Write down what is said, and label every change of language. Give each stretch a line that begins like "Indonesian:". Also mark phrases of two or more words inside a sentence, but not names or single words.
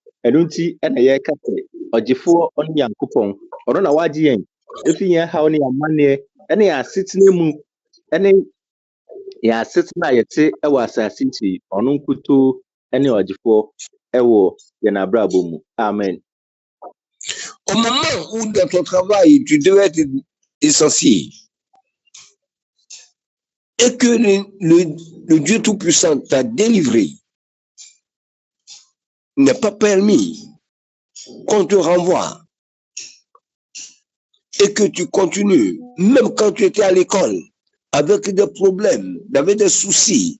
Akan: Ɛno nti ɛna yɛreka sɛ ɔgyefoɔ ɔne Nyankopɔn ɔno na wagye yɛn efi yɛn haw ne amanneɛ ɛne yɛn asetena mu ɛne yɛn asetena a yɛte ɛwɔ asase nti ɔno nkutoo ɛne ɔgyefoɔ ɛwɔ yɛn abrabɔ mu. Amen.
French: Au moment où dans ton travail tu devais être essentiel et que le Dieu Tout-Puissant t'a délivré, n'est pas permis qu'on te renvoie et que tu continues, même quand tu étais à l'école, avec des problèmes, avec des soucis.